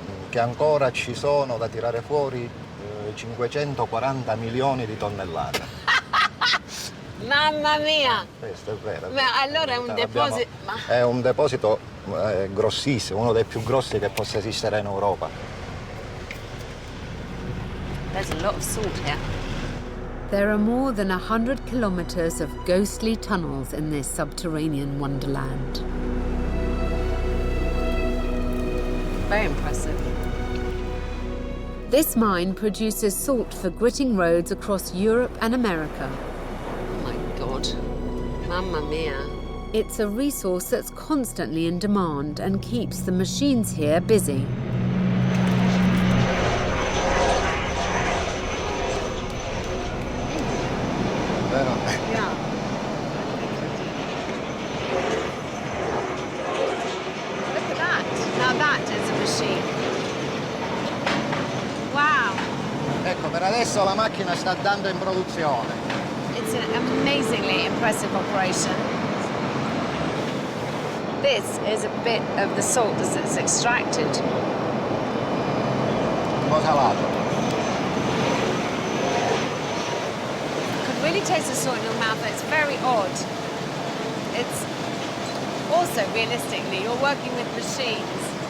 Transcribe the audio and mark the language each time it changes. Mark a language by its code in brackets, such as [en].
[it] che ancora ci sono da tirare fuori 540 milioni di tonnellate. Mamma mia! Questo è vero. Ma allora è un deposito... È un deposito grossissimo, uno dei più grossi che possa esistere in Europa. [en] There's a lot of salt here. There are more than 100 kilometers of ghostly tunnels in this subterranean wonderland. Very impressive. This mine produces salt for gritting roads across Europe and America. God, [it] mamma mia. [en] It's a resource that's constantly in demand and keeps the machines here busy. [it] Vero? [en] Yeah. Look at that. Now that is a machine. Wow. [it] Ecco, per adesso la macchina sta andando in produzione. [en] It's an amazingly impressive operation. This is a bit of the salt as it's extracted. [it] Un po' salato. [en] You could really taste the salt in your mouth. It's very odd. It's also, realistically, you're working with machines.